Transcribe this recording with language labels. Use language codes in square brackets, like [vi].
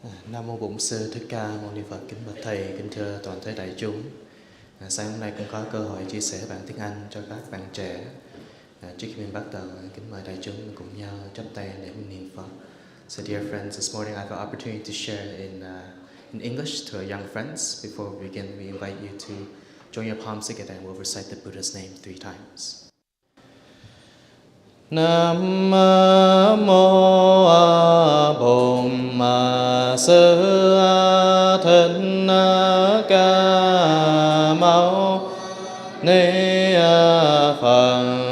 [vi] Nam mô Bổn Sư Thích Ca Mâu Ni Phật. Kính bạch thầy, kính thưa toàn thể đại chúng. Sáng hôm nay cũng có cơ hội chia sẻ bản tiếng Anh cho các bạn trẻ. Trước khi mình bắt đầu, kính mời đại chúng cùng nhau chắp tay để mình niệm Phật. [en] So dear friends, this morning I have an opportunity to share in English to our young friends. Before we begin, we invite you to join your palms together and we'll recite the Buddha's name 3 times. [vi] Nam mô Bổn Sư Thích Ca Mâu Ni Phật.